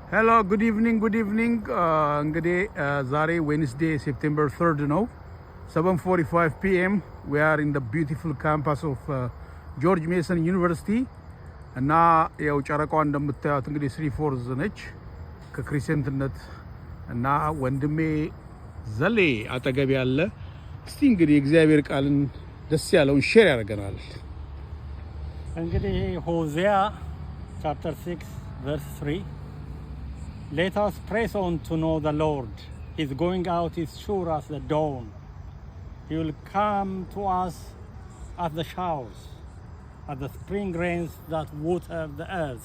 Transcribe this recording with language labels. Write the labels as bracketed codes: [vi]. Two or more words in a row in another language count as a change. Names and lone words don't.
[en] hello good evening [am] እንግዲህ ዛሬ [en] Wednesday September [am] 3 ነው 7:45 ፒኤም [en] we are in the beautiful campus of [am] ጆርጅ ሜሰን ዩኒቨርሲቲ እና ያው ጨረቃዋ እንደምታዩት እንግዲህ 3/4 ነች ከክሪሰንትነት እና ወንድሜ ዘሌ አጠገብ ያለ እስቲ እንግዲህ እግዚአብሔር ቃልን ደስ ያለውን ሼር ያደርገናል። [en] እንግዲህ ሆሴያ chapter 6 verse 3 Let us press on to know the Lord. His going out is sure as the dawn. He will come to us as the showers, as the spring rains that water the earth.